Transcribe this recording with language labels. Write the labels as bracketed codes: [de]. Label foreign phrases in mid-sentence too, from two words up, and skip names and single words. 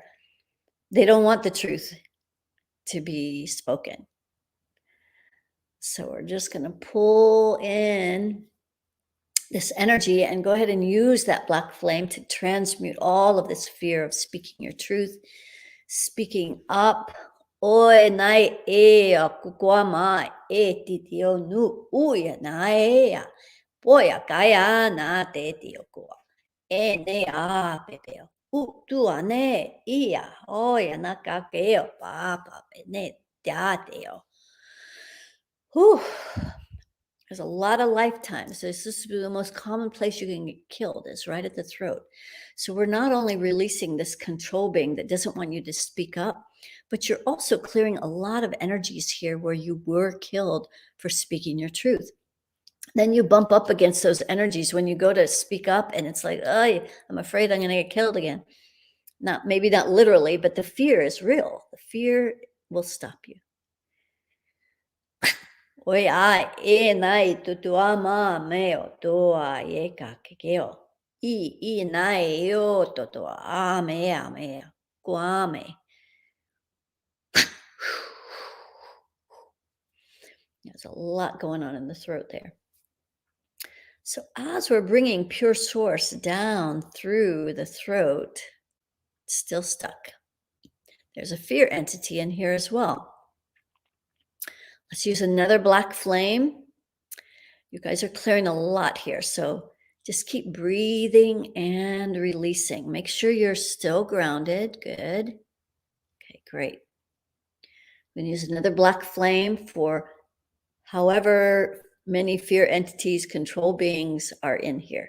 [en] They don't want the truth to be spoken. So we're just going to pull in this energy and go ahead and use that black flame to transmute all of this fear of speaking your truth, speaking up. Oi nai e a kukua mai e titio nu uia nai e a Oya kaya na te tiokoa. E ne a pepeo. Tua ne ia. Oya na kakeo papa ne tateo. Whew. There's a lot of lifetimes. This is the most common place you can get killed is right at the throat. So we're not only releasing this control being that doesn't want you to speak up, but you're also clearing a lot of energies here where you were killed for speaking your truth. Then you bump up against those energies when you go to speak up and it's like, oh, I'm afraid I'm going to get killed again. Maybe not literally, but the fear is real. The fear will stop you. Oi ai e nai tutua ma meo toa e ka kekeo. I nai o totoa a mea guame. There's a lot going on in the throat there. So as we're bringing pure source down through the throat, it's still stuck. There's a fear entity in here as well. Let's use another black flame. You guys are clearing a lot here, so just keep breathing and releasing. Make sure you're still grounded. Good. Okay, great. I'm going to use another black flame for however many fear entities, control beings are in here.